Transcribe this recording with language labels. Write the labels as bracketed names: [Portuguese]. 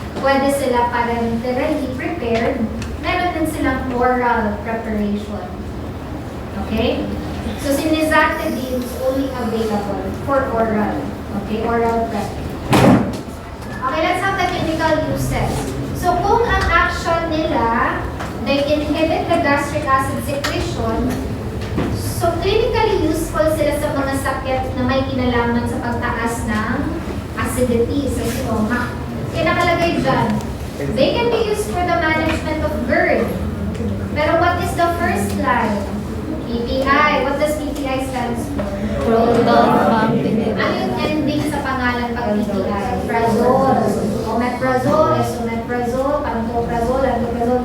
[Filipino] Pwede sila parenterally prepared, meron din silang oral preparation. Okay? [English] So, si nizatidine is only available for oral. Okay? Oral prep. Okay, let's have the clinical uses. So, [Filipino] kung ang action nila, [English] they inhibit the gastric acid secretion, so clinically useful [Filipino] sila sa mga sakit na may kinalaman sa pagtaas ng [English] acidity sa stomach. [Filipino] Kaya nakalagay dyan, [English] they can be used for the management of GERD. Pero what is the first line? PPI. What does PPI stands for? Proton-pump-inhibitor. [Filipino] Ano yung ending sa pangalan pag PPI? Prazole, omeprazole, esomeprazole, pantoprazole, antoprazole.